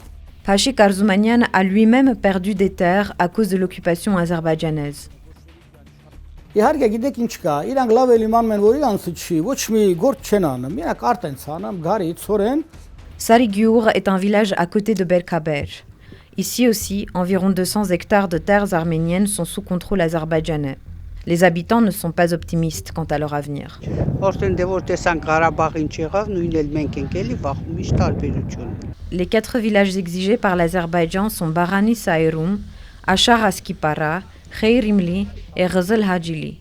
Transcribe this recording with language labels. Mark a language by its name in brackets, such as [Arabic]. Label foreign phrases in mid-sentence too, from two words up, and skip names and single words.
[French] Pashik Arzoumanian a lui-même perdu des terres à cause de l'occupation azerbaïdjanaise. [Armenian] Իհարկե գիտեք ինչ կա իրանք լավ էլ իմանում են որ իրանց չի ոչ մի գործ չեն անում միակ արտ են ցանում գարի ծորեն [French] Sarıgyur est un village à côté de Berkhaber. Ici aussi, environ 200 hectares de terres arméniennes sont sous contrôle azerbaïdjanais. Les habitants ne sont pas optimistes quant à leur avenir. Les 4 villages exigés par l'Azerbaïdjan sont Barani Saïroum, Achar Askipara, Kheirimli et Ghazal Hajili.